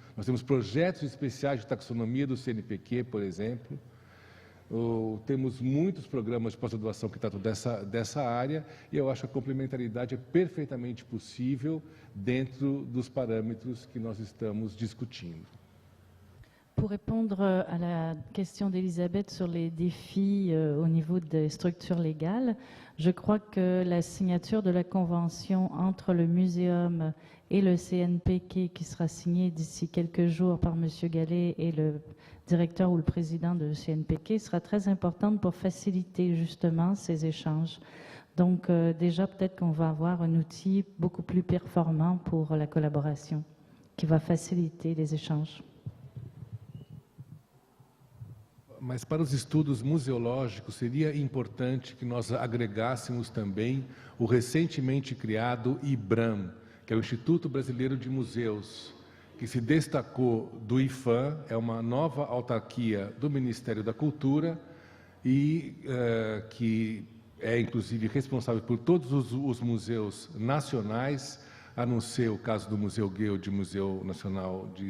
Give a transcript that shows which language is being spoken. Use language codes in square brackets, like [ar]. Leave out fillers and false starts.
[pt] Nós temos projetos especiais de taxonomia do CNPq, por exemplo. Temos muitos programas de pós-graduação que tratam dessa área, e eu acho que a complementaridade é perfeitamente possível dentro dos parâmetros que nós estamos discutindo. [fr] Pour répondre à la question d'Elisabeth sur les défis au niveau des structures légales, je crois que la signature de la convention entre le muséum et le CNPq, qui sera signée d'ici quelques jours par M. Gallet et le directeur ou le président de CNPq, sera très importante pour faciliter justement ces échanges. Donc déjà, peut-être qu'on va avoir un outil beaucoup plus performant pour la collaboration, qui va faciliter les échanges. [pt] Mas para os estudos museológicos seria importante que nós agregássemos também o recentemente criado IBRAM, que é o Instituto Brasileiro de Museus, que se destacou do IFAM, é uma nova autarquia do Ministério da Cultura e que é inclusive responsável por todos os museus nacionais, a não ser o caso do Museu Guild, Museu Nacional